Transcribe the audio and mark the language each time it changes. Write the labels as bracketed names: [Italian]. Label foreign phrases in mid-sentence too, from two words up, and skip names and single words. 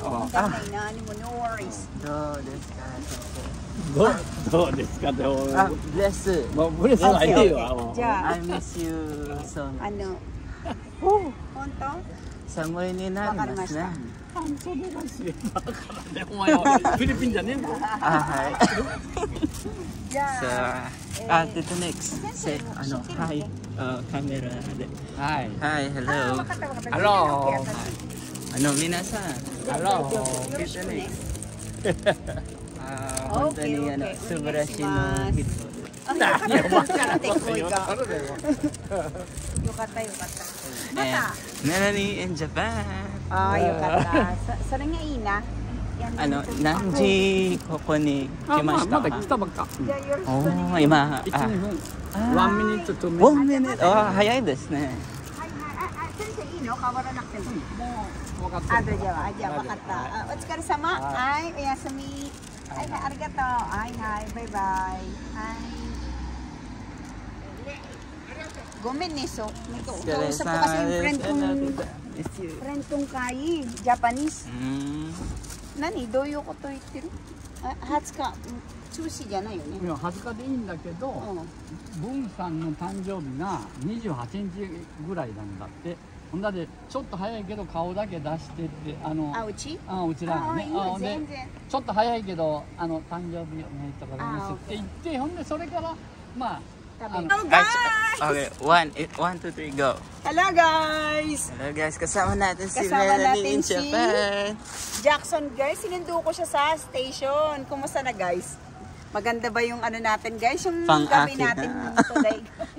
[Japanese] 何も [English] no worries。 [Japanese] どうですか？どうですかって。あ、ブレス。もうブレスないでよ。じゃあ [English] I miss you so much. [Japanese] 本当？寒いになりますね。半袖だし。だからね、お前はフィリピンじゃねえもん。あ、はい。じゃあ、 [English] Tito Next. Say, ano, hi, camera. Hi. Hi, hello. Hello. Ano, minasan. Hello. Tito Next. [Japanese] 本当に素晴らしいの人。よかったよかったまた Melanie in Japan. よかったそれがいいな何時ここに来ましたか？まだ来たばっか。じゃあよろしくお願いしますおー、今、 1、2分。 [English] 1 minute to 2 [Japanese] 1 [English] minutes。 minute。 [Japanese] あ、早いですね。はいはい先生いいの変わらなくてももう分かった。じゃあ分かったお疲れ様はいおやすみはいはいありがとうはいはいバイバイはいごめんねそう [Filipino] kausap ko kasi yung friend kong Kai Japanese [Japanese] 何どういうこと言ってる20日寿司じゃないよね。いや20日でいいんだけど、文さんの誕生日が28日ぐらいなんだって。ほんだでちょっと早いけど顔だけ出してってあ、うち？うちらがね。いいよ全然。ちょっと早いけど誕生日おめでとうございますって言って、ほんでそれからまあ。 [English] Hello Okay, 1, 2, 3, go. Hello guys! Hello guys, [Filipino] kasama natin si Kasama Melanie in natin si Japan. Jackson guys, sinundo ko siya sa station. Kumusta na guys? Maganda ba yung ano natin guys? Yung gabi natin today guys.